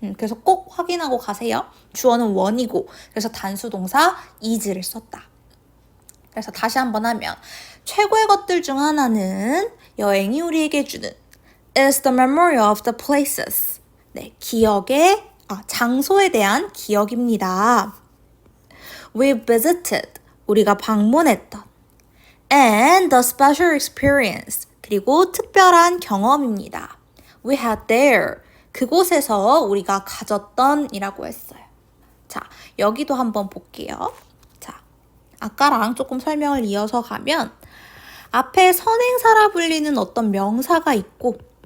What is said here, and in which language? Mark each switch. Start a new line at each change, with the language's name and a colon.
Korean: 그래서 꼭 확인하고 가세요. 주어는 one이고 그래서 단수 동사 is를 썼다. 그래서 다시 한번 하면 최고의 것들 중 하나는 여행이 우리에게 주는
English: is the memory of the places.
Korean: 네, 장소에 대한 기억입니다.
English: We visited,
Korean: 우리가 방문했던,
English: and the special experience,
Korean: 그리고 특별한 경험입니다.
English: We had there,
Korean: 그곳에서 우리가 가졌던 이라고 했어요. 자, 여기도 한번 볼게요. 자, 아까랑 조금 설명을 이어서 가면 앞에 선행사라 불리는 어떤 명사가 있고